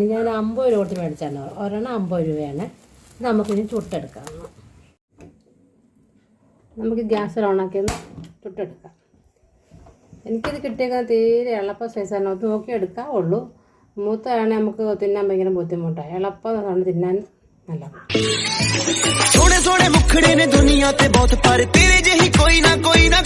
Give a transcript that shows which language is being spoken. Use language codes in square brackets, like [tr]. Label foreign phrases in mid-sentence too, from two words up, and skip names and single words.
[ml] ഞാൻ 50 രൂപ മേടിച്ചാണ്. ഒരെണ്ണം 50 രൂപയാണ്. ഇത് നമുക്കിനി ചുട്ടെടുക്കാം. നമുക്ക് ഗ്യാസിൽ ഓണാക്കി ചുട്ടെടുക്കാം. എനിക്കിത് കിട്ടിയേക്കുന്നത് തീരെ എളുപ്പ സൈസാണ്. അത് നോക്കി എടുക്കാവുള്ളൂ. മൂത്തയാണെങ്കിൽ നമുക്ക് തിന്നാൻ ഭയങ്കര ബുദ്ധിമുട്ടാണ്. എളുപ്പം തിന്നാൻ നല്ലത്. [pa] ਸੋਨੇ ਸੋਨੇ ਮੁਖੜੇ ਨੇ ਦੁਨੀਆ ਤੇ ਬਹੁਤ ਪਰ ਤੇਰੇ ਜਹੀ ਕੋਈ ਨਾ ਕੋਈ